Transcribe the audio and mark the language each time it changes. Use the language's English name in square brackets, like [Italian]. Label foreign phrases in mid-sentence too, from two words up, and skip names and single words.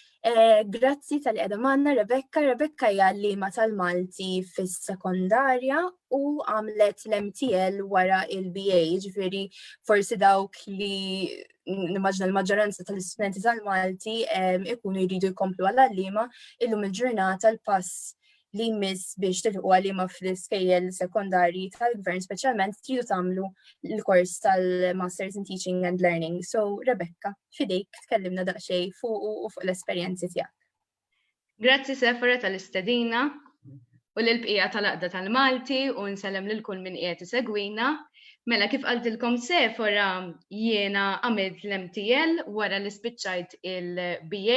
[Maltese] Grazzi tal-li qiegħda magħna Rebecca. Rebecca hija għallima tal-Malti fis-sekondarja u għamlet l-MTL wara il-BA, ġifieri forsi dawk li nimmaġna l-maġġoranza tal-istudenti tal-Malti ikunu jridu jkomplu għall-għallima illum il-ġurnata l-pass li jmiss biex tilħu għalima fl-iskejjel sekondarji tal-gvern speċjalment tridu tagħmlu l-kors tal- [English] Masters in Teaching and Learning. [Maltese] So, Rebecca, fidejk tkellimna daqsxejn fuq u fuq l-esperjenzi tiegħek. Grazzi Sefora tal-istedina u l-bqija tal-Aqda tal-Malti u nsellem lil kull min qiegħed isegwina. Mela kif qaltilkom Sefora jiena għamilt l-MTL wara li spiċċajt il-BA.